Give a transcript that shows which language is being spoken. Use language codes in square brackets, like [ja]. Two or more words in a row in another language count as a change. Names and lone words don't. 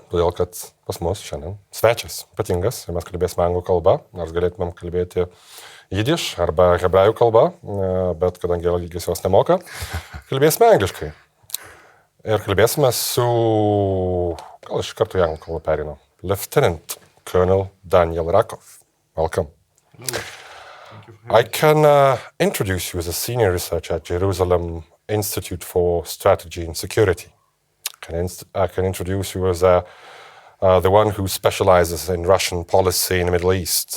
[lt] Todėl, kad pas mus šiandien svečias ypatingas, ir mes kalbėsime anglų kalbą, nors galėtumėm kalbėti jidiš arba hebrajų kalba, bet kadangi Algis jos nemoka, kalbėsime angliškai. Ir kalbėsime su, gal iš karto į anglų kalbą perinu, [en] Lieutenant Colonel Daniel Rakov. Welcome. I can introduce you as a senior researcher at Jerusalem Institute for Strategy and Security. I can introduce you as the one who specializes in Russian policy in the Middle East.